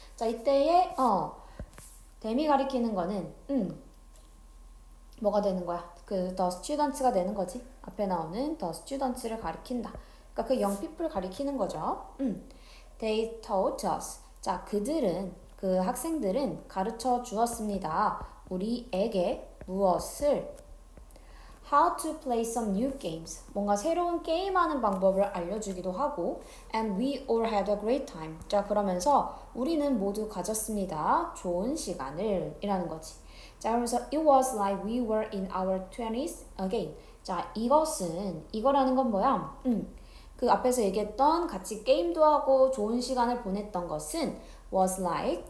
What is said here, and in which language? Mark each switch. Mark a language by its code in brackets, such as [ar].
[ko] 자, 이때에, them이 가리키는 거는, 뭐가 되는 거야? 그, [en] the students [ko] 가 되는 거지. 앞에 나오는 the students를 가리킨다. 그러니까 그 [en] young people [ko] 가리키는 거죠. [en] They taught us. [ko] 자, 그 학생들은 가르쳐 주었습니다. 우리에게 무엇을? [en] How to play some new games. [ko] 뭔가 새로운 게임하는 방법을 알려주기도 하고 [en] And we all had a great time. [ko] 자, 그러면서 우리는 모두 가졌습니다. 좋은 시간을 이라는 거지. 자, 그러면서 [en] It was like we were in our 20s again. [ko] 자, 이거라는 건 뭐야? 그 앞에서 얘기했던 같이 게임도 하고 좋은 시간을 보냈던 것은 [en] was like.